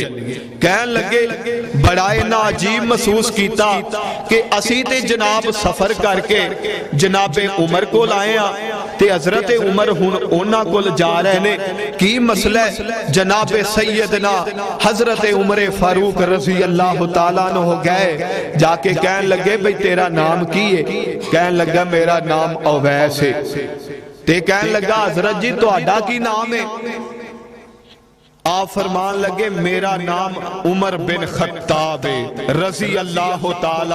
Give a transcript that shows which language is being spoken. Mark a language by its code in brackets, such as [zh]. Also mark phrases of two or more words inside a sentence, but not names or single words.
[pa] کہن لگے بڑا انہاں عجیب محسوس کیتا کہ اسی تے جناب سفر کر کے جنابِ عمر کول آئے آ تے حضرت عمر ہن انہاں کول جا رہے نے، کی مسئلہ ہے? جنابِ سیدنا حضرت عمر فاروق [ar] رضي الله تعالى عنه [pa] گئے، جا کے کہن لگے بھائی تیرا نام کی ہے? کہن لگا میرا نام اویس ہے. تے کہن لگا حضرت جی تہاڈا کی نام ہے? آپ فرمان لگے میرا نام عمر بن خطاب [ar] رضي الله تعالى.